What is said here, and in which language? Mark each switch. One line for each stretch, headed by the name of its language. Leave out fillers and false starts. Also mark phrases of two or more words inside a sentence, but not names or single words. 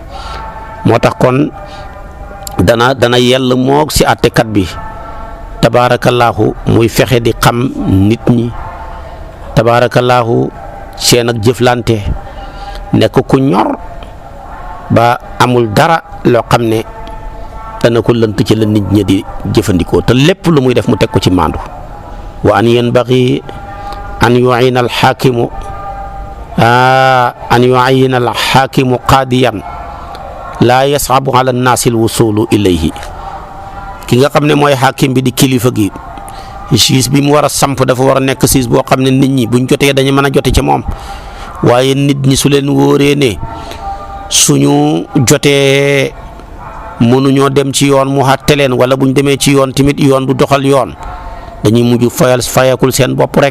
Wolof: moo tax kon dana yell moog si àttekat bi tabaarakallaahu muy fexe di xam nit ñi tabaarakallaahu seen ak jëflante nekk ku ñor ba amul dara loo xam ne dana ko lënt ci la nit ñi di jëfandikoo te lépp lu muy def mu teg ko ci maandu.
Arabic: وأن ينبغي أن يعين الحاكم قاضيا لا يصعب على الناس الوصول إليه.
Wolof: ki nga xam ne mooy hakim bi di kilifa gi siis bi mu war a samp dafa war a nekk siis boo xam ne nit ñi buñ jotee dañu mën a jote ci moom, waaye nit ñi su leen wóoree ne suñu jotee mënuñoo dem ci yoon mu xàtte leen, wala buñ demee ci yoon tamit yoon du doxal yoon, dañuy mujj fayakul seen bopp rek.